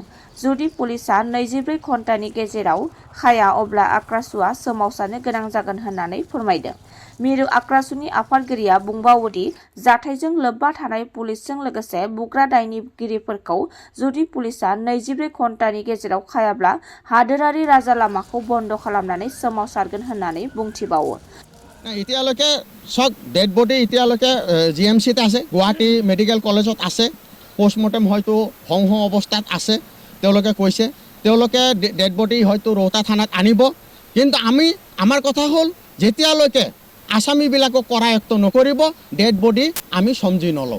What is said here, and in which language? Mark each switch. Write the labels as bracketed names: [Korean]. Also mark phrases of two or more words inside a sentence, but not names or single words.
[Bodo] जुदि पुलिसा 24 घन्टानि गेजेराव खाया अब्ला आक्रासुआ सोमावसारनो गोनां जागोन होननानै फोरमायदों। मिरु आक्रासुनि आफादगिरिया बुंबावोदि जाथायजों लोब्बा थानाय पुलिसजों लोगोसे बुग्रा दायनिगिरिफोरखौ जुदि पुलिसा 24 घन्टानि गेजेराव खायाब्ला हादोरारि राजा लामाखौ बन्द खालामनानै सोमावसारगोन होननानै बुंथिबावो। [Assamese] এতিয়ালৈকে চব [English] dead body [Assamese] এতিয়ালৈকে জিএমচিত আছে, গুৱাহাটী মেডিকেল কলেজত আছে। পোষ্টমৰ্টেম হয়তো হং অৱস্থাত আছে তেওঁলোকে কৈছে। তেওঁলোকে [English] dead body [Assamese] হয়তো ৰৌতা থানাত আনিব। কিন্তু আমাৰ কথা হ'ল যেতিয়ালৈকে আসামীবিলাকক কৰায়ত্ব নকৰিব [English] dead body [Assamese] আমি সমজি নলওঁ।